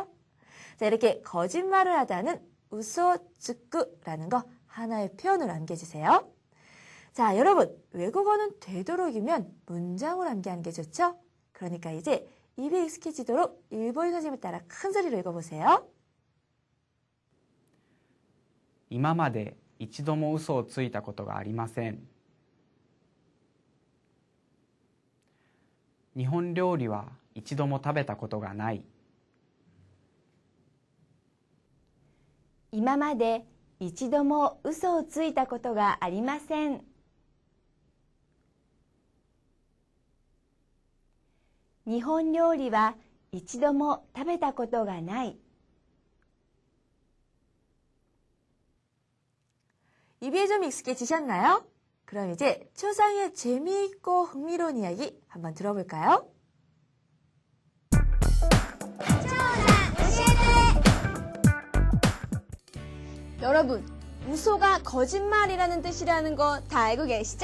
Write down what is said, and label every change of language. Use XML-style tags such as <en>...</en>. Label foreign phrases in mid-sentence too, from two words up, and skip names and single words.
<ko>자, 이렇게 거짓말을 하다는 우소츠크라는 거 하나의 표현으로 암기해주세요. 자, 여러분 외국어는 되도록이면 문장으로 암기하는 게 좋죠? 그러니까 이제 입에 익숙해지도록 일본인 선생님을 따라 큰 소리로 읽어보세요.</ko> <ja>今まで一度も嘘をついたことがありません。日本料理は一度も食べたことがない。今まで一度も嘘をついたことがありません。日本料理は一度も食べたことがない。</ja> <ko>입에 좀 익숙해지셨나요? 그럼 이제 초상의 재미있고 흥미로운 이야기 한번 들어볼까요? 여러분, 우소가 거짓말이라는 뜻이라는 거 다 알고 계시죠?</ko>